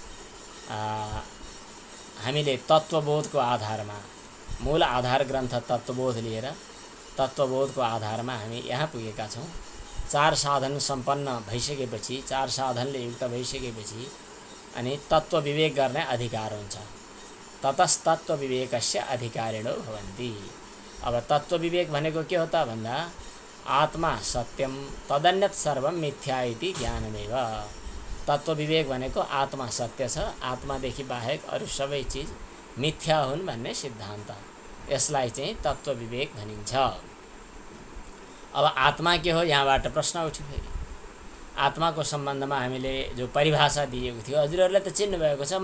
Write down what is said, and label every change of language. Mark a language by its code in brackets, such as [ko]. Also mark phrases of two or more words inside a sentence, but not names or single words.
[ne] हामीले तत्त्वबोधको आधारमा मूल आधार ग्रन्थ तत्त्वबोध लिएर तत्त्वबोधको आधारमा हामी यहाँ पुगेका छौँ। चार साधन सम्पन्न भइसकेपछि चार साधनले युक्त भइसकेपछि अनि तत्त्व विवेक गर्ने अधिकार हुन्छ। [sa] ततस्तत्त्व विवेकस्य अधिकारिणो भवन्ति। [ne] अब तत्त्व विवेक भनेको के हो त भन्दा [sa] आत्मा सत्यम तदन्यत सर्वम मिथ्या इति ज्ञानमेव। [ne] तत्त्व विवेक भनेको आत्मा सत्य छ आत्मादेखि बाहेक अरू सबै चिज मिथ्या हुन् भन्ने सिद्धान्त यसलाई चाहिँ तत्त्व विवेक भनिन्छ। अब आत्मा के हो यहाँबाट प्रश्न उठ्यो फेरि। आत्माको सम्बन्धमा हामीले जो परिभाषा दिएको थियो हजुरहरूले त चिन्नु भएको छ।